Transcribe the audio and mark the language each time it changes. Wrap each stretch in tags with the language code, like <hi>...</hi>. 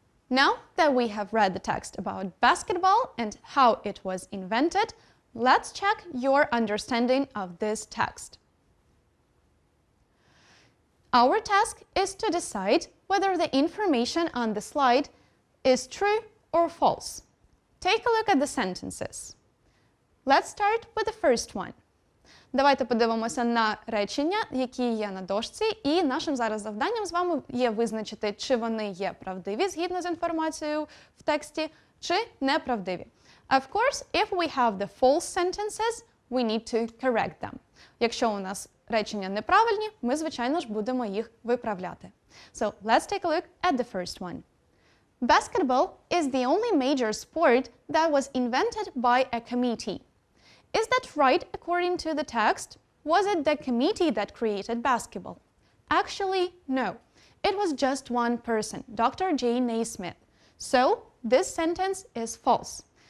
<en>Now that we have read the text about basketball and how it was invented, let's check your understanding of this text. Our task is to decide whether the information on the slide is true or false. Take a look at the sentences. Let's start with the first one.</en> <uk>Давайте подивимося на речення, які є на дошці, і нашим зараз завданням з вами є визначити, чи вони є правдиві згідно з інформацією в тексті, чи неправдиві.</uk> <en>Of course, if we have the false sentences, we need to correct them.</en> <uk>Якщо у нас речення неправильні, ми, звичайно ж, будемо їх виправляти.</uk> <en>So, let's take a look at the first one. Basketball is the only major sport that was invented by a committee. Is that right according to the text? Was it the committee that created basketball? Actually, no. It was just one person, Dr. J. Naismith. So, this sentence is false.</en>